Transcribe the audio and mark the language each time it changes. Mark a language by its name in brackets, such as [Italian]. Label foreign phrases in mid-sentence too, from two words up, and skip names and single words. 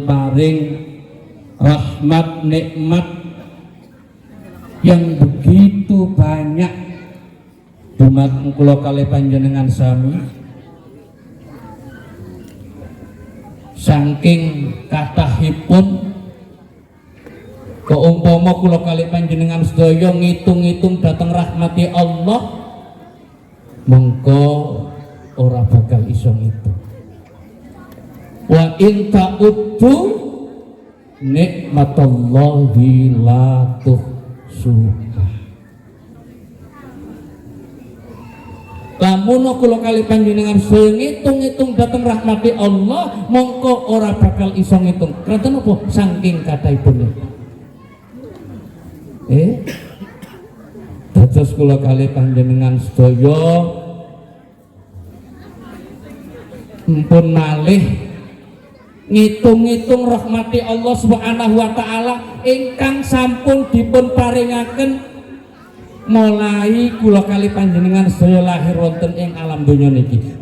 [Javanese] paring rahmat nikmat [Indonesian] yang begitu banyak [Javanese] dumateng kula kalih panjenengan sami, saking kathahipun keumpama kula kalih panjenengan sedaya ngitung-ngitung dhateng rahmati Allah, mengko ora bakal iso ngitung. [Arabic] وإن تعدوا نعمة الله لا تحصوها. [Javanese] Lamun kula kalih panjenengan sedaya ngitung-ngitung dhateng rahmati Allah, mongko ora bakal iso ngitung. Kraten apa? Saking kathahipun. Dados kula kalih panjenengan sedaya mpun malih ngitung-ngitung rahmati Allah [Arabic] سبحانه وتعالى [Javanese] ingkang sampun dipun paringaken mulai kula kalih panjenengan sedaya lahir wonten ing alam donya niki.